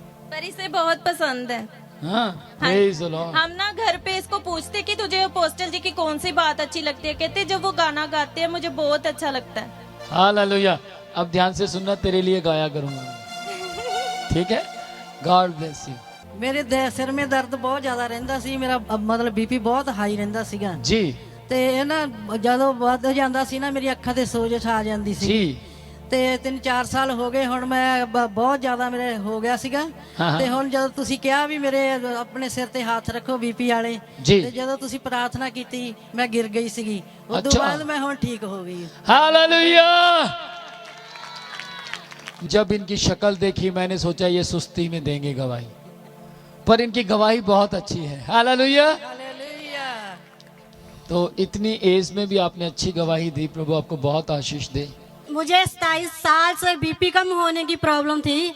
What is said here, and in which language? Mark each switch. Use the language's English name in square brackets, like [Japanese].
[Hindi] पर इसे बहुत पसंद है। हाँ, [English] Praise the Lord. [Hindi] हम ना घर पे इसको पूछते कि तुझे अपोस्टल जी की कौन सी बात अच्छी लगती है, कहते जब वो गाना गाते हैं मुझे बहुत अच्छा लगता है। हालेलुया। अब ध्यान से सुनना, तेरे लिए गाया करूंगा, ठीक है? [English] God bless you. [Punjabi] ਮੇਰੇ ਸਿਰ में ਦਰਦ ਬਹੁਤ ਜ਼ਿਆਦਾ ਰਹਿੰਦਾ ਸੀ। ਮੇਰਾ ਮਤਲਬ ਬੀਪੀ ਬਹੁਤ ਹਾਈ ਰਹਿੰਦਾ ਸੀਗਾ [Hindi] जी [Punjabi] ਤੇ ਇਹ ਨਾ ਜਦੋਂ ਵੱਧ ਜਾਂਦਾ ਸੀ ਨਾ ਮੇਰੀ ਅੱਖਾਂ ਤੇ ਸੋਜਸ਼ ਆ ਜਾਂਦੀ ਸੀ [Hindi] जी। [Punjabi] ਤੇ 3-4 ਸਾਲ ਹੋ ਗਏ ਹੁਣ ਮੈਂ ਬਹੁਤ ਜ਼ਿਆਦਾ ਮੇਰੇ ਹੋ ਗਿਆ ਸੀਗਾ। ਹਾਂ। ਤੇ ਹੁਣ ਜਦੋਂ ਤੁਸੀਂ ਕਿਹਾ ਵੀ ਮੇਰੇ ਆਪਣੇ ਸਿਰ ਤੇ ਹੱਥ ਰੱਖੋ ਬੀਪੀ ਵਾਲੇ, ਜੀ। ਤੇ ਜਦੋਂ ਤੁਸੀਂ ਪ੍ਰਾਰਥਨਾ ਕੀਤੀ ਮੈਂ ਗਿਰ ਗਈ ਸੀਗੀ, ਉਸ ਤੋਂ ਅੱਛਾ। ਬਾਅਦ ਮੈਂ ਹੁਣ ਠੀਕ ਹੋ गई। [Hindi] हालेलुया। जब इनकी शक्ल देखी मैंने सोचा ये सुस्ती में देंगे गवाही, पर इनकी गवाही बहुत अच्छी है। हालेलुया। हालेलुया। तो इतनी एज में भी आपने अच्छी गवाही दी। प्रभु आपको बहुत आशीष दे। मुझे 27 साल से बीपी कम होने की प्रॉब्लम थी।